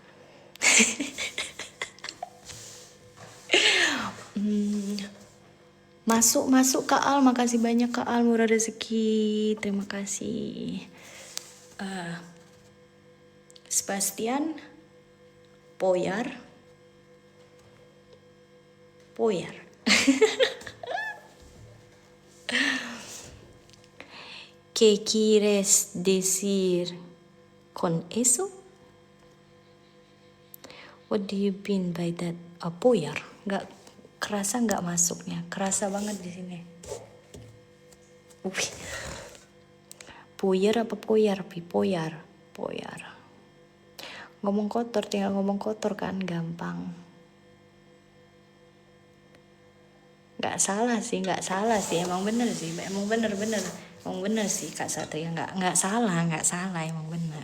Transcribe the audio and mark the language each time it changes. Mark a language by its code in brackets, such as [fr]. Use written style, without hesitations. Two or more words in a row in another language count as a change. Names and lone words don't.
[id] Masuk Kak Al, makasih banyak Kak Al, murah rezeki, terima kasih. Sebastian, Poyar. [es] ¿Qué quieres decir con eso? [en] What do you mean by that? [id] Poyar, nggak kerasa, nggak masuknya, kerasa banget di sini. Poyar apa poyar? Poyar. Ngomong kotor, tinggal ngomong kotor kan, gampang. Nggak salah sih, emang bener sih Kak Satria, nggak salah, emang bener.